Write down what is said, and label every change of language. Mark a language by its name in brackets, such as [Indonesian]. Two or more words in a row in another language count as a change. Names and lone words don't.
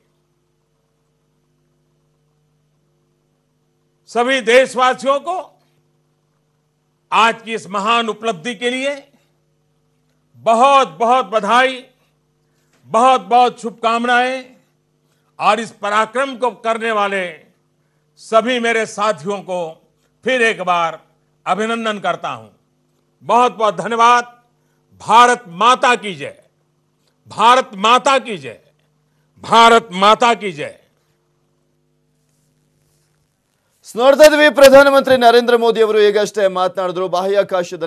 [Hindi] सभी देशवासियों को आज की इस महान उपलब्धि के लिए बहुत बहुत बधाई, बहुत बहुत शुभकामनाएं और इस पराक्रम को करने वाले सभी मेरे साथियों को फिर एक बार अभिनंदन करता हूं। बहुत बहुत धन्यवाद। भारत माता की जय, भारत माता की जय, भारत माता की जय। [Kannada] ನೋಡ್ತಾ ಇದ್ವಿ ಪ್ರಧಾನಮಂತ್ರಿ ನರೇಂದ್ರ ಮೋದಿ ಅವರು ಈಗಷ್ಟೇ ಮಾತನಾಡಿದ್ರು ಬಾಹ್ಯಾಕಾಶದಲ್ಲಿ